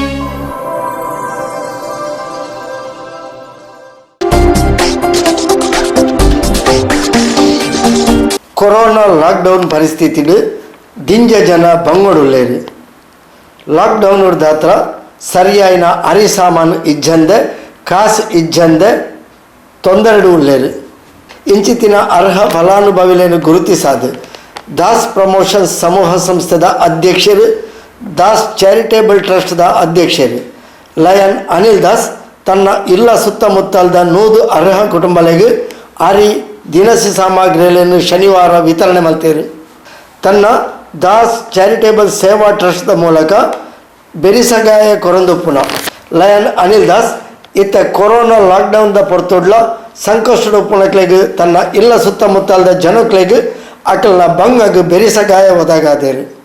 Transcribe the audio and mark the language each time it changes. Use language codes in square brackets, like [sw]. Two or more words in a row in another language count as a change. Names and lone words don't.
[tcy] ಕೊರೋನಾ ಲಾಕ್ಡೌನ್ ಪರಿಸ್ಥಿತಿಡು ದಿಂಜ ಜನ ಬಂಗೋಡುಲ್ಲೇರು. ಲಾಕ್ಡೌನ್ ದಾತ್ರ ಸರಿಯಾಯಿನ ಅರಿ ಸಾಮಾನು ಇಜ್ಜಂದೆ ಕಾಸು ಇಜ್ಜಂದೆ ತೊಂದರೆಡು ಉಳ್ಳೇರು. ಇಂಚಿತಿನ ಅರ್ಹ ಫಲಾನುಭವಿಗಳನ್ನು ಗುರುತಿಸಾದು ದಾಸ್ ಪ್ರಮೋಷನ್ಸ್ ಸಮೂಹ ಸಂಸ್ಥೆದ ಅಧ್ಯಕ್ಷರು, ದಾಸ್ ಚಾರಿಟೇಬಲ್ ಟ್ರಸ್ಟ್ದ ಅಧ್ಯಕ್ಷರು ಲಯನ್ ಅನಿಲ್ ದಾಸ್ ತನ್ನ ಇಲ್ಲ ಸುತ್ತಮುತ್ತಲದ 100 ಅರ್ಹ ಕುಟುಂಬಗಳಿಗೆ ಅರಿ ದಿನಸಿ ಸಾಮಗ್ರಿಗಳನ್ನು ಶನಿವಾರ [kn] ವಿತರಣೆ ಮಾಡ್ತಾರೆ. [tcy] ತನ್ನ ದಾಸ್ ಚಾರಿಟೇಬಲ್ ಸೇವಾ ಟ್ರಸ್ಟ್ದ ಮೂಲಕ ಬೆರಿಸಗಾಯ ಕೊರಂದುಪ್ಪುನ ಲಯನ್ ಅನಿಲ್ ದಾಸ್ ಇತ್ತ ಕೊರೋನಾ ಲಾಕ್ಡೌನ್ದ ಪೊರ್ತುಡ್ಲ ಸಂಕಷ್ಟದ ಉಪ್ಪುಣಕ್ಲೆಗ್ ತನ್ನ ಇಲ್ಲ ಸುತ್ತಮುತ್ತಲದ ಜನಕ್ಲೆಗ್ ಅಕಲ್ನ ಬಂಗಗ್ ಬೆರಿಸಗಾಯ ಒದಗಾದೇರು.